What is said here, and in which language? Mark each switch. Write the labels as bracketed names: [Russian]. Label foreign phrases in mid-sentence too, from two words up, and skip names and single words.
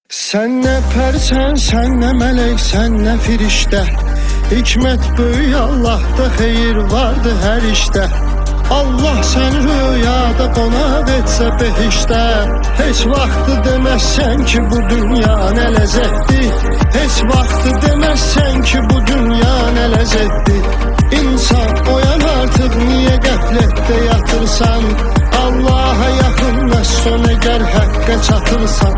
[Turkish] Sen ne persen, sen ne melek, sen ne firişte. Hikmet büyük Allah'ta, hayır vardı her işte. [Azerbaijani] Allah seni rüyada qonaq etsə behişdə. Heç vaxtı deməzsən ki bu dünya nə ləzzətdir. Heç vaxtı deməzsən ki bu dünya nə ləzzətdir. İnsan oyan artıq, niyə qəflətdə yatırsan? Allah'a yaxınlaşsan əgər həqqə çatırsan.